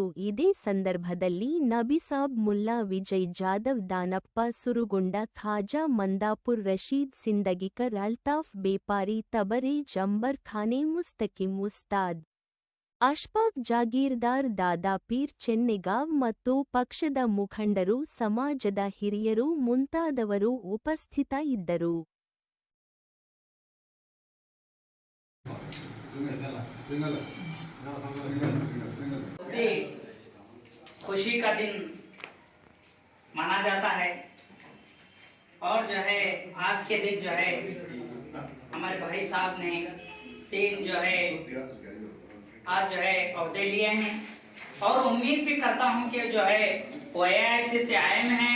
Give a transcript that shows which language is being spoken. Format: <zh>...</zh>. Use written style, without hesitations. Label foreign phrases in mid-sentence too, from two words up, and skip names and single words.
<kn>ಇದೇ ಸಂದರ್ಭದಲ್ಲಿ ನಬಿಸಾಬ್ ಮುಲ್ಲಾ, ವಿಜಯ್ ಜಾಧವ್, ದಾನಪ್ಪ ಸುರುಗುಂಡ, ಖಾಜಾ ಮಂದಾಪುರ್, ರಶೀದ್ ಸಿಂದಗಿಕರ್, ಅಲ್ತಾಫ್ ಬೇಪಾರಿ, ತಬರೇಜ್ ಅಂಬರ್ ಖಾನೆ, ಮುಸ್ತಕಿಂ ಉಸ್ತಾದ್, ಅಶ್ಫಾಕ್ ಜಾಗೀರ್ದಾರ್, ದಾದಾಪೀರ್ ಚೆನ್ನೆಗಾವ್ ಮತ್ತು ಪಕ್ಷದ ಮುಖಂಡರು, ಸಮಾಜದ ಹಿರಿಯರು ಮುಂತಾದವರು ಉಪಸ್ಥಿತ ಇದ್ದರು.</kn> <hi>खुशी का दिन माना जाता है और जो है आज के दिन जो है हमारे भाई साहब ने 3 जो है आज जो है ओहदे लिए हैं और उम्मीद भी करता हूं कि जो है वो AIC से आए हैं।</hi>